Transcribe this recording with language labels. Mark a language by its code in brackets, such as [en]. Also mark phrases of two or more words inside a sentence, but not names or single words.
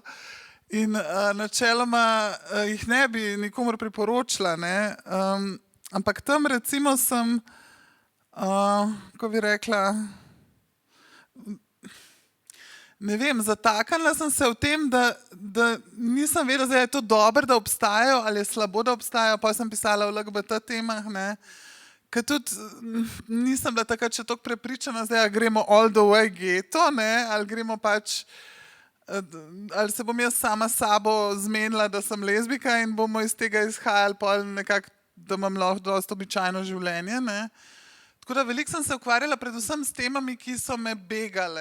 [sl] In načeloma jih ne bi nikomur priporočila, ne, ampak tam recimo sem, kako bi rekla, ne vem, zataknila sem se v tem, da nisem vedela, da je to dobro, da obstajajo, ali je slabo, da obstajajo, pa sem pisala o LGBT temah, ne. Ker tudi nisem bila takrat še toliko prepričana, zdaj gremo [en] all the way [sl] geto, ne, ali gremo pač, ali se bom jaz sama sabo zmenila, da sem lezbika in bomo iz tega izhajali pol nekako, da imam lahko dosti običajno življenje, ne. Tako da veliko sem se ukvarjala predvsem s temami, ki so me begale.